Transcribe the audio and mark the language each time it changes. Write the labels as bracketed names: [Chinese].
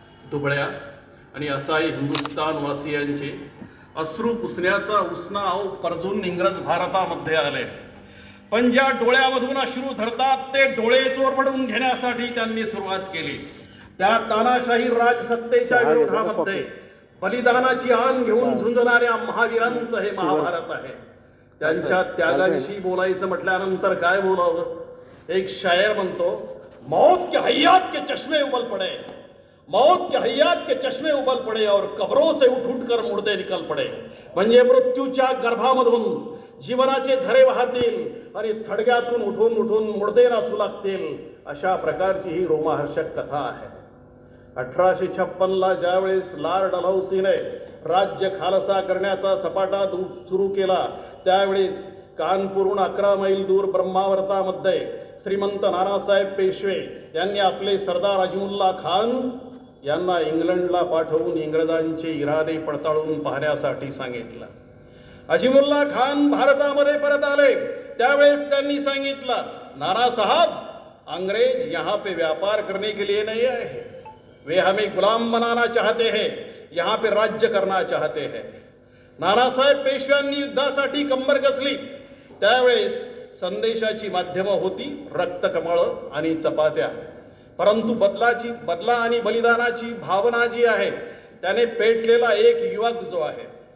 [Marathi] दुबळ्या आणि असाई हिंदुस्थानवासियांचे अश्रू पुसण्याचा उसना परजून इंग्रज भारतामध्ये आले, पण ज्या डोळ्यामधून अश्रू धरतात ते डोळे चोरपडून घेण्यासाठी त्यांनी सुरुवात केली. त्या तानाशाही राजसत्तेच्या विरोधामध्ये बलिदानाची आण घेऊन झुंजणाऱ्या महावीरांचं हे महाभारत आहे. त्यांच्या त्यागाविषयी बोलायचं म्हटल्यानंतर काय बोलावं. एक शायर म्हणतो, [Hindi] मौत के हयात के चष्मे उबल पडे, मौत के हयात के चष्मे उबल पडे और कब्रों से उठ उठ कर मुर्दे निकल पडे. [Marathi] म्हणजे मृत्यूच्या गर्भामधून जीवनाचे झरे वाहतील आणि थडग्यातून उठून उठून मुर्दे नाचू लागतील, अशा प्रकारची ही रोमहर्षक कथा आहे. 1856 ज्यावेळेस लॉर्ड डलहौसीने राज्य खालसा करण्याचा सपाटा सुरू केला, त्यावेळेस कानपूरहून 11 मैल दूर ब्रह्मावर्तामध्ये श्रीमंत नानासाहेब पेशवे यांनी आपले सरदार अजीमुल्ला खान यांना इंग्लंडला पाठवून इंग्रजांचे इरादे पडताळून पाहण्यासाठी सांगितलं. अजीमुल्ला खान भारतामध्ये परत आले, त्यावेळेस त्यांनी सांगितलं, [Hindi] नाना साहब, अंग्रेज यहाँ पे व्यापार करने के लिए नहीं आए हैं, वे हमें गुलाम बनाना चाहते हैं, यहाँ पे राज्य करना चाहते हैं. [Marathi] नानासाहेब पेशव्यांनी युद्धासाठी कंबर कसली. त्यावेळेस संदेशाची माध्यमं होती रक्तकमळ आणि चपात्या, परंतु बदला आणि बलिदानाची भावना जी आहे त्याने पेटलेला एक युवक जो आहे